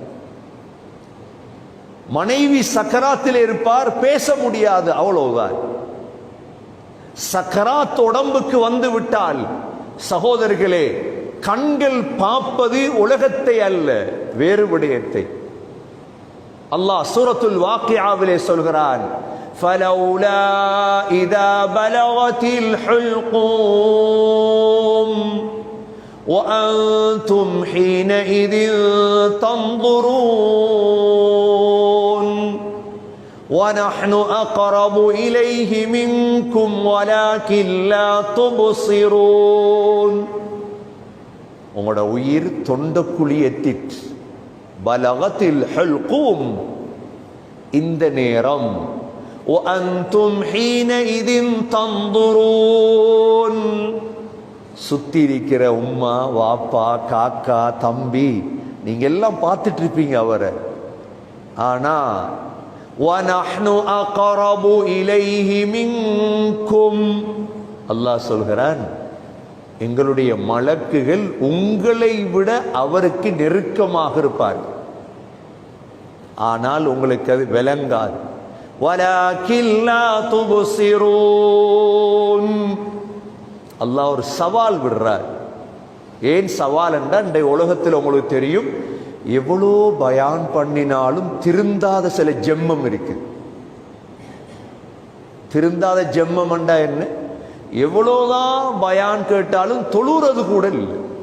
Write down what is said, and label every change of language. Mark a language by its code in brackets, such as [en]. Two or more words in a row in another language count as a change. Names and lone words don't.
[ta] மனைவி சக்கராத்தில் இருப்பார், பேச முடியாது, அவ்வளவுதான். சக்கராத் உடம்புக்கு வந்து விட்டால் சகோதரர்களே, கண்கள் பார்ப்பது உலகத்தை அல்ல, வேறு விடயத்தை. அல்லாஹ் சூரத்துல் வாக்கியாவிலே சொல்கிறான், [ar] فَلَوْلَا إِذَا بَلَغَتِ الْحُلْقُومَ وَأَنْتُمْ حِينَئِذٍ تَنْظُرُونَ وَنَحْنُ أَقْرَبُ إِلَيْهِ مِنْكُمْ وَلَكِنْ لَا تُبْصِرُونَ [ta] உங்களோட உயிர் தொண்டக்குழி எட்டிற்று. [ar] بلغت الحلقوم, [ta] இந்த நேரம். [ar] وَأَنْتُمْ حِينَئِذٍ تَنْظُرُونَ [ta] சுத்தி இருக்கிற உம்மா, வாப்பா, காக்கா, தம்பி, நீங்க எல்லாம் பார்த்துட்டு இருப்பீங்க அவரை. ஆனா [ar] وَنَحْنُ أَقْرَبُ إِلَيْهِ مِنْكُمْ [ta] அல்லாஹ் சொல்கிறான், எங்களுடைய மலக்குகள் உங்களை விட அவருக்கு நெருக்கமாக இருப்பார்கள். ஆனால் உங்களுக்கு அது விளங்காது. [ar] وَلَكِنْ لَا تُبْصِرُونَ [ta] அல்லாஹ் ஒரு சவால் விடுறார். ஏன் சவால் என்றால், இந்த உலகத்தில் உங்களுக்கு தெரியும், எவ்வளோ பயான் பண்ணினாலும் திருந்தாத சில ஜென்மம் இருக்கு. திருந்தாத ஜென்மம் என்றா என்ன? எவ்வளோதான் பயான் கேட்டாலும் தொழுறது கூட இல்லை.